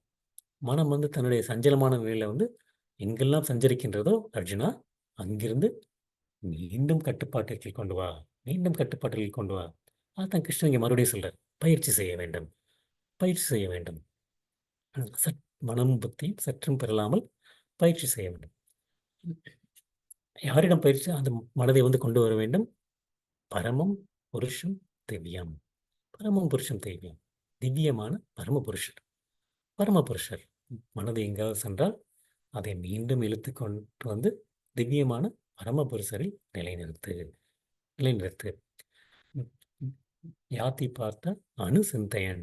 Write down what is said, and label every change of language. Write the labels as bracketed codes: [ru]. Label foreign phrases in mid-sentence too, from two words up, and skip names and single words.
[ta] மனம் வந்து தன்னுடைய சஞ்சலமான நிலையில் வந்து எங்கெல்லாம் சஞ்சரிக்கின்றதோ அர்ஜுனா, அங்கிருந்து மீண்டும் கட்டுப்பாட்டிற்கு கொண்டு வா. மீண்டும் கட்டுப்பாட்டிற்கு கொண்டு வா. அதான் கிருஷ்ணன் இங்கே மறுபடியும் சொல்றார், பயிற்சி செய்ய வேண்டும். பயிற்சி செய்ய வேண்டும். சற் மனமும் புத்தியும் சற்றும் பெறலாமல் பயிற்சி செய்ய வேண்டும். யாரிடம் பயிற்சி அந்த மனதை வந்து கொண்டு வர வேண்டும்? [sa] परमं पुरुषं दिव्यम्। परमं पुरुषं दिव्यम्. [ta] திவ்யமான பரமபுருஷர். பரமபுருஷர் மனதை எங்காவது சென்றால் அதை மீண்டும் இழுத்து கொண்டு வந்து திவ்யமான பரமபுருஷரில் நிலைநிறுத்து. நிலைநிறுத்து. [sa] याति पार्थ अनुचिन्तयन्.